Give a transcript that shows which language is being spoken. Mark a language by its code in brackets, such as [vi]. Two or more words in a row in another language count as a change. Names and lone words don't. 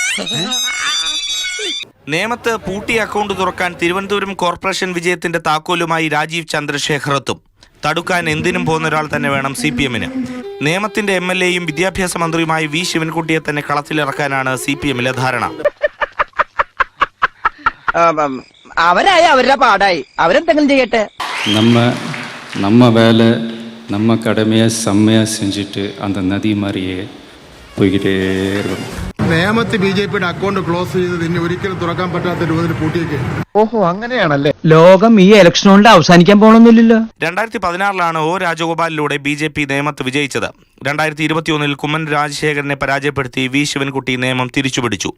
[ml] നേമത്ത് പൂട്ടി അക്കൗണ്ട് തുറക്കാൻ തിരുവനന്തപുരം കോർപ്പറേഷൻ വിജയത്തിന്റെ താക്കോലുമായി രാജീവ് ചന്ദ്രശേഖർ എത്തും. തടുക്കാൻ എന്തിനും പോകുന്ന ഒരാൾ തന്നെ വേണം CPM-ന്. നേമത്തിന്റെ MLA-യും വിദ്യാഭ്യാസ മന്ത്രിയുമായി വി ശിവൻകുട്ടിയെ തന്നെ കളത്തിലിറക്കാനാണ് CPM-ലെ ധാരണ. അവരായി അവരുടെ പാടായി, അവരെന്തെങ്കിലും ചെയ്യട്ടെ. [ta] நம்ம வேலை நம்ம கடமையை செம்மையாக செஞ்சுட்டு அந்த நதி மாதிரியே போய்கிட்டே இருக்கணும். [ml] നേമത്ത് BJP-യുടെ [en] account close [ml] ചെയ്ത് ഇനി ഒരിക്കലും തുറക്കാൻ പറ്റാത്ത രൂപത്തിൽ പൂട്ടിയേക്ക്. ഓഹോ, അങ്ങനെയാണല്ലേ? ലോകം ഈ ഇലക്ഷൻ കൊണ്ട് അവസാനിക്കാൻ പോകണമെന്നില്ലല്ലോ. 2016 O രാജഗോപാലിലൂടെ BJP നേമത്ത് വിജയിച്ചത്. 2021 കുമ്മൻ രാജശേഖരനെ പരാജയപ്പെടുത്തി വി ശിവൻകുട്ടി നേമം തിരിച്ചുപിടിച്ചു.